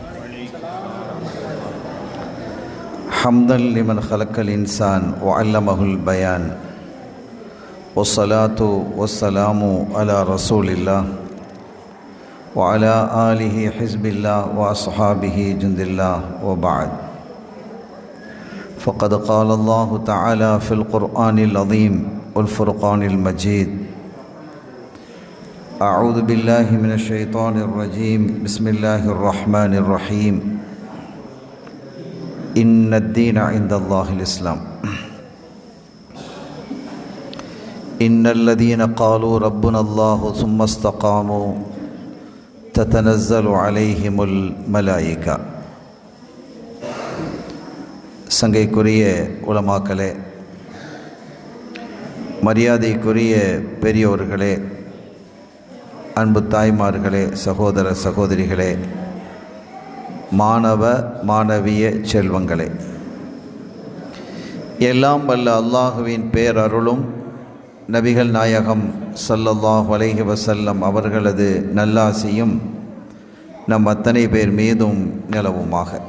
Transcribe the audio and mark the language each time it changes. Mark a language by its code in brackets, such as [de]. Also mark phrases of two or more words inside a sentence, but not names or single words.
[ar] حمدا لمن خلق الإنسان وعلمه البيان والصلاة والسلام على رسول الله وعلى آله حزب الله وأصحابه جند الله وبعد. فقد قال الله تعالى في القرآن العظيم والفرقان المجيد. أعوذ بالله من الشيطان الرجيم. بسم الله الرحمن الرحيم. إن الدين عند الله الإسلام. إن الذين قالوا ربنا الله ثم استقاموا تتنزل عليهم الملائكة. [ta] சங்கைக்குரிய உலமாக்களே, மரியாதைக்குரிய பெரியோர்களே, அன்பு தாய்மார்களே, சகோதர சகோதரிகளே, மாணவ மாணவிய செல்வங்களே, எல்லாம் வல்ல அல்லாஹுவின் பேரருளும் நபிகள் நாயகம் [ar] صلى الله عليه وسلم [ta] அவர்களது நல்லாசியும் நம் அத்தனை பேர் மீதும் நிலவுமாக.